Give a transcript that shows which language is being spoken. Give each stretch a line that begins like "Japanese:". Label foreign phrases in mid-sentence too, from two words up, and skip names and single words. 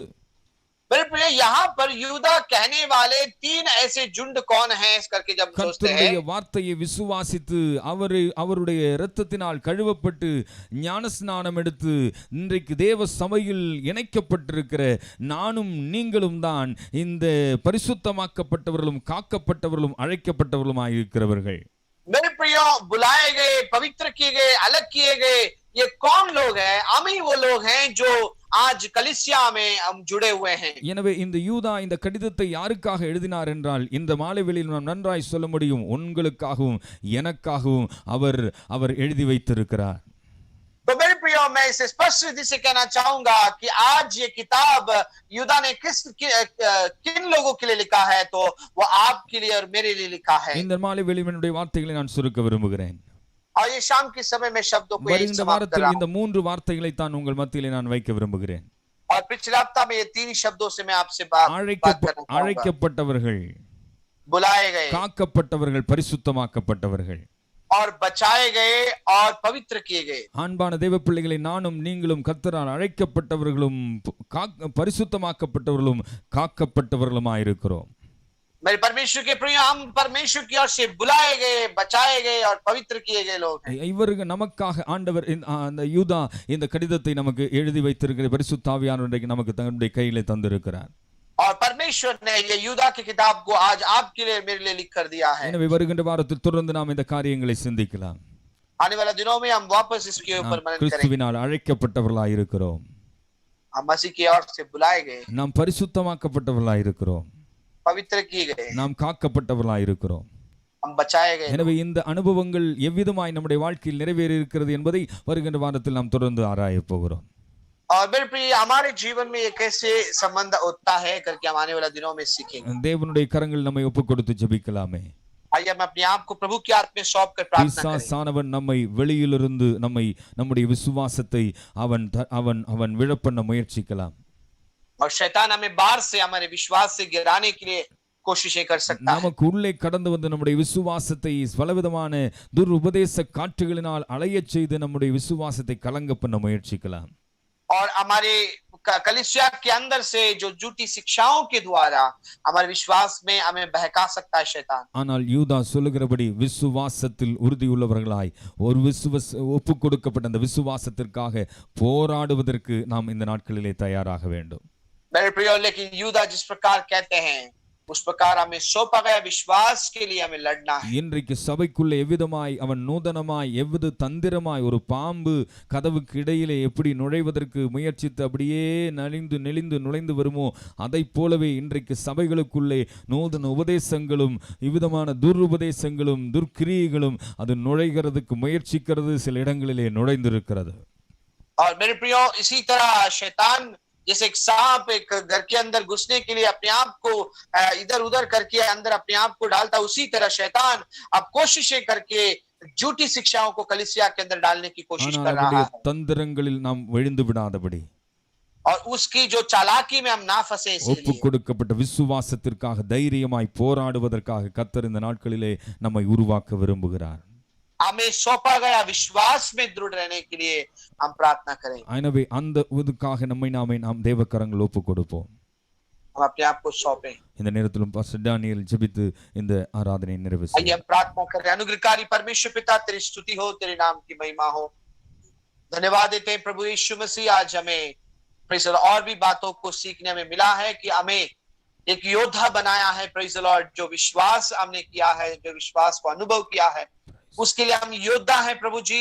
Hindi: बिल्कुल यहाँ पर यूदा कहने वाले तीन ऐसे झुंड कौन हैं इस करके जब सोचते हैं,
Tamil: கர்த்தருடைய வார்த்தையை விசுவாசித்து அவருடைய இரத்தத்தினால் கழுவப்பட்டு ஞானஸ்நானம் எடுத்து இன்றைக்கு தேவ சபையில் இணைக்கப்பட்டிருக்கிற நானும் நீங்களும் தான் இந்த பரிசுத்தமாக்கப்பட்டவர்களும் காக்கப்பட்டவர்களும் அழைக்கப்பட்டவர்களுமாய் இருக்கிறவர்கள்.
Hindi: मेरे प्रियो बुलाए गए, पवित्र किए गए, अलग किए गए, ये कौन लोग हैं? हम ही वो लोग हैं जो आज कलीसिया में हम जुड़े हुए हैं।
Tamil: எனவே இந்த யூதா இந்த கடிதத்தை யாருக்காக எழுதினார் என்றால் இந்த மாலைவேளையில் நாம் நன்றாய் சொல்ல முடியும், உங்களுக்காகவும் எனக்காகவும் அவர் எழுதி வைத்திருக்கிறார்.
Hindi: तो मेरे प्रियो मैं इसे स्पष्ट रीति से कहना चाहूंगा कि आज ये किताब यूदा ने किन लोगों के लिए लिखा है, तो वो आपके लिए और मेरे लिए लिखा है।
Tamil: இந்த மாலைவேளையினுடைய வார்த்தைகளை நான் சுருக்க விரும்புகிறேன்.
Hindi: और ये शाम के समय में शब्दों को एक
Tamil: இந்த
Hindi: समाप्त कर
Tamil: வாரத்தில்
Hindi: रहा
Tamil: இந்த
Hindi: हूं।
Tamil: மூன்று வார்த்தைகளை தான் உங்கள் மத்தியிலே நான் வைக்க விரும்புகிறேன்.
Hindi: और पिछले हफ्ता में ये तीन शब्दों से मैं आपसे बात करना चाहूंगा।
Tamil: அழைக்கப்பட்டவர்கள்,
Hindi: बुलाए गए,
Tamil: காக்கப்பட்டவர்கள், பரிசுத்தமாக்கப்பட்டவர்கள்,
Hindi: और बचाए गए और पवित्र किए गए।
Tamil: அன்பான தேவ பிள்ளைகளை, நானும் நீங்களும் கர்த்தரால் அழைக்கப்பட்டவர்களும் பரிசுத்தமாக்கப்பட்டவர்களும் காக்கப்பட்டவர்களுமாய் இருக்கிறோம்.
Hindi: मेरे परमेश्वर के प्रिय, हम परमेश्वर की ओर से बुलाए गए, बचाए गए और पवित्र किए गए लोग हैं।
Tamil: இவர்கள் நமக்காக ஆண்டவர் அந்த யூதா இந்த கடிதத்தை நமக்கு எழுதி வைத்திருக்கிற பரிசுத்த ஆவியானவரை நமக்கு தன்னுடைய கையிலே தந்திருக்கிறார்.
Hindi: और परमेश्वर ने ये यूदा की किताब को आज आपके लिए मेरे लिए लिख कर दिया है।
Tamil: எனவே வருகின்ற வாரத்தில் தொடர்ந்து நாம் இந்த காரியங்களை சிந்திக்கலாம்.
Hindi: आने वाले दिनों में हम वापस इसके ऊपर मनन करेंगे।
Tamil: கிறிஸ்துவினால் அழைக்கப்பட்டவர்களாய் இருக்கிறோம்,
Hindi: हम मसीह की ओर से बुलाए गए,
Tamil: நாம் பரிசுத்தமாக்கப்பட்டவர்களாய் இருக்கிறோம்,
Hindi: पवित्र किए गए,
Tamil: நாம் காக்கப்பட்டவர்களாய் இருக்கிறோம்.
Hindi: हम बचाए गए।
Tamil: எனவே இந்த அனுபவங்கள் எவ்விதமாய் நம்முடைய வாழ்க்கையில் நிறைவேறி இருக்கிறது என்பதை வருகின்ற வாரத்தில் நாம் தொடர்ந்து ஆராயப் போகிறோம்.
Hindi: और मेरे प्रिय, हमारे जीवन में ये कैसे संबंध होता है करके हम आने वाले दिनों में सीखेंगे।
Tamil: தேவனுடைய கரங்கள் நம்மை ஒப்புக் கொடுத்து ஜெபிக்கலாமே.
Hindi: आइए हम अपने आप को प्रभु की हाथ में सौंप कर प्रार्थना करें।
Tamil: பிசாசானவன் நம்மை வெளியிலிருந்து நம்முடைய விசுவாசத்தை அவன் விழப்பண்ண முயற்சிக்கலாம்.
Hindi: और शैतान हमें बाहर से हमारे विश्वास से गिराने के लिए कोशिशें कर सकता है।
Tamil: நமக்கு உள்ளே கடந்து வந்து நம்முடைய விசுவாசத்தை பலவிதமான துருபதேச காற்றுகளினால் அலையச் செய்து நம்முடைய விசுவாசத்தை கலங்க பண்ண முயற்சிக்கலாம்.
Hindi: और हमारे कलीसिया के अंदर से जो झूठी शिक्षाओं के द्वारा हमारे विश्वास में हमें बहका सकता है शैतान।
Tamil: ஆனால் யூதா சொல்லுகிறபடி விசுவாசத்தில் உறுதியுள்ளவர்களாய் ஒப்புக் கொடுக்கப்பட்ட அந்த விசுவாசத்திற்காக போராடுவதற்கு நாம் இந்த நாட்களிலே தயாராக வேண்டும்.
Hindi: मेरे प्रिय, लेकिन यूदा जिस प्रकार कहते हैं उस प्रकार हमें सौंपा गया विश्वास के लिए हमें लड़ना है।
Tamil: இன்றைக்கு சபைக்குள்ளே எவ்விதமாய் அவன் நூதனமாய் எவ்வித தந்திரமாய் ஒரு பாம்பு கதவுக்கு இடையிலே எப்படி நுழைவதற்கு முயற்சித்து அப்படியே நெளிந்து நுழைந்து வருமோ அதை போலவே இன்றைக்கு சபைகளுக்குள்ளே நூதன உபதேசங்களும் இவ்விதமான துருபதேசங்களும் துர்க்கிரியைகளும் அது நுழைகிறதுக்கு முயற்சிக்கிறது, சில இடங்களிலே நுழைந்திருக்கிறது.
Hindi: और मेरे प्रियो, इसी तरह शैतान जैसे एक सांप एक घर के अंदर घुसने के लिए अपने आप को इधर उधर करके अंदर अपने आप को डालता, उसी तरह शैतान अब कोशिशें करके झूठी शिक्षाओं को कलीसिया के अंदर डालने की कोशिश
Tamil: ஆனால்
Hindi: कर रहा
Tamil: அவருடைய
Hindi: है,
Tamil: தந்திரங்களில் நாம் விழுந்து விடாதபடி
Hindi: और उसकी जो चालाकी में हम ना फंसे
Tamil: ஒப்பு
Hindi: इसीलिए
Tamil: கொடுக்கப்பட்ட விசுவாசத்திற்காக தைரியமாய் போராடுவதற்காக கர்த்தர் இந்த நாட்களிலே நம்மை உருவாக்க விரும்புகிறார்.
Hindi: हमें सौंपा गया विश्वास में दृढ़ रहने के लिए हम प्रार्थना करें,
Tamil: எனவே அந்த இதுக்காக நம்மை நாம் தேவக்கரங்கள் ஒப்பு கொடுப்போம்.
Hindi: हम अपने आप को सौंपें।
Tamil: இந்த நேரத்திலும் பாஸ்டர் டேனியல் ஜெபித்து இந்த ஆராதனை நிறைவு
Hindi: आइए हम
Tamil: செய்வோம்.
Hindi: प्रार्थना करें। अनुग्रहकारी परमेश्वर पिता, तेरी स्तुति हो, तेरे नाम की महिमा हो। धन्यवाद देते हैं प्रभु यीशु मसीह, आज हमें
English: Praise the Lord
Hindi: और भी बातों को सीखने में मिला है कि हमें एक योद्धा बनाया है
English: Praise the Lord,
Hindi: जो विश्वास हमने किया है, जो विश्वास को अनुभव किया है, उसके लिए हम योद्धा हैं प्रभु जी।